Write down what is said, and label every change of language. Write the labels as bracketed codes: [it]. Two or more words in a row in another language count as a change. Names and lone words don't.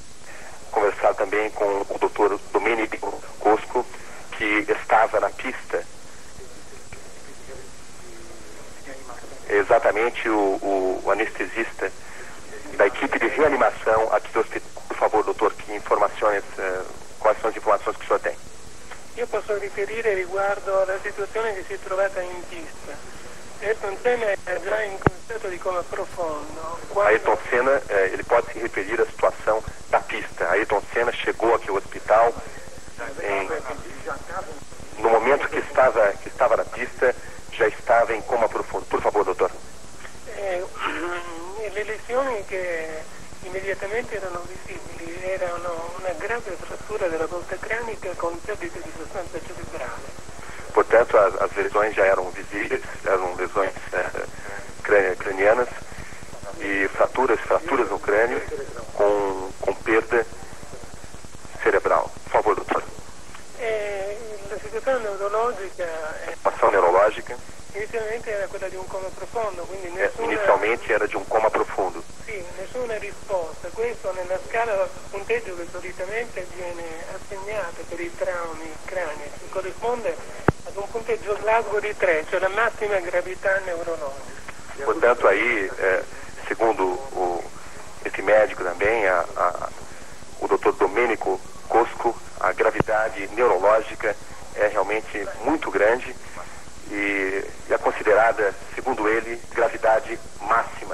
[pt] Conversar também com o doutor Domenico Cosco, que estava na pista. Exatamente o anestesista da equipe de reanimação aqui do hospital. Por favor, doutor, que informações, quais são as informações que o senhor tem? [it] Io posso riferire riguardo alla situazione che si è trovata in pista. Ayrton Senna è già in stato di coma profondo. [pt] Ayrton Senna, ele pode se referir à situação da pista. Ayrton Senna chegou aqui ao hospital no momento que estava na pista, já estava em coma profundo. Por favor, doutor. [it] immediatamente erano visibili, erano una grave frattura della volta cranica con perdita di sostanza cerebrale. [pt] Portanto, as lesões já eram visíveis, eram lesões cranianas e fraturas no crânio com perda cerebral. Por favor, doutor. [it] La situazione neurologica [pt] Situação neurológica [it] inizialmente era quella di un coma profondo, quindi nessuna... [pt] inicialmente era de um coma profundo. [it] Sì, nessuna risposta. Questo nella scala punteggio che solitamente viene assegnato per i traumi cranici corrisponde ad un punteggio Glasgow di 3, cioè la massima gravità neurologica. [pt] Portanto, aí, segundo esse médico também, o doutor Domênico Cosco, a gravidade neurológica é realmente muito grande e é considerada, segundo ele, gravidade máxima.